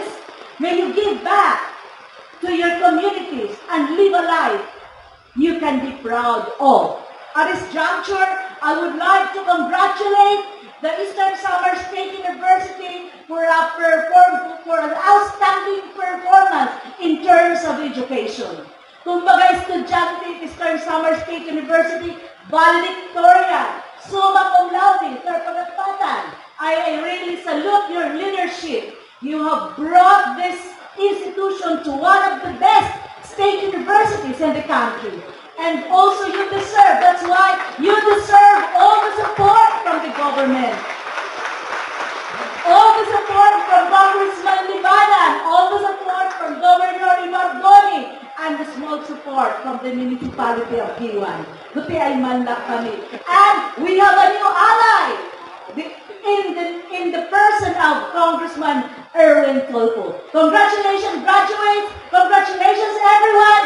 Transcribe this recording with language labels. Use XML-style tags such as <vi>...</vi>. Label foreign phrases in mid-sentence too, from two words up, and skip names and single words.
<en>May you give back to your communities and live a life you can be proud of. At this juncture, I would like to congratulate the Eastern Samar State University for an outstanding performance in terms of education.</en> <tl>Kumbaga, estudyante at Eastern Samar State University, valedictorian,</tl> <la>summa cum laude,</la> <tl>sir pagkatpatan.</tl> <en>I really salute your leadership. You have brought this institution to one of the best state universities in the country. And also you deserve, that's why you deserve all the support from the government. all the support from Congressman Libanan, all the support from Governor Imardoni, and the small support from the municipality of Kiwan.</en> <war>Buti ay manlak kami.</war> <en>And we have a new ally in the person of Congressman Erwin Tolpo. Congratulations, graduates! Congratulations, everyone!</en>